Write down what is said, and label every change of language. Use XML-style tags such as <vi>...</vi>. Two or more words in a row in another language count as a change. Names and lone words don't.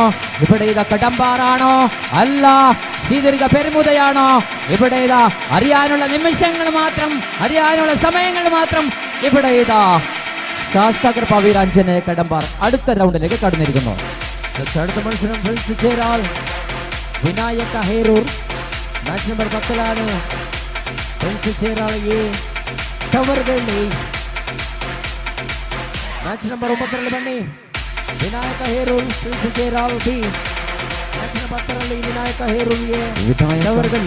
<ml>ഇവിടെ ഇതാ കടമ്പാറാണോ അല്ല ശ്രീദുർഗ പെരുമുതയാണോ? ഇവിടെ ഇതാ അറിയാനുള്ള നിമിഷങ്ങൾ മാത്രം, അറിയാനുള്ള സമയങ്ങൾ മാത്രം. ഇവിടെ ഇതാ ശാസ്ത്രകൃപ വീരാഞ്ജനേയ കടമ്പാർ അടുത്ത റൗണ്ടിലേക്ക് കടന്നിരിക്കുന്നു. അടുത്ത മത്സരം ഫ്രണ്ട്സ് ചേരാൽ വിനായക ഹേരൂർ.</ml> <en>match number 10 Friends Cheral A Towergalli. match number</en> <kn>9ರಲ್ಲಿ ಬನ್ನಿ ವಿನಾಯಕ ಹೇರೂರ್ ಫ್ರೆಂಡ್ಸ್ ಚೇರಾಲ್ ಬಿ.</kn> <en>match number</en> <kn>10ರಲ್ಲಿ ವಿನಾಯಕ ಹೇರೂರ್ ಎ ಟವರ್ಗಳ್ಳಿ.</kn>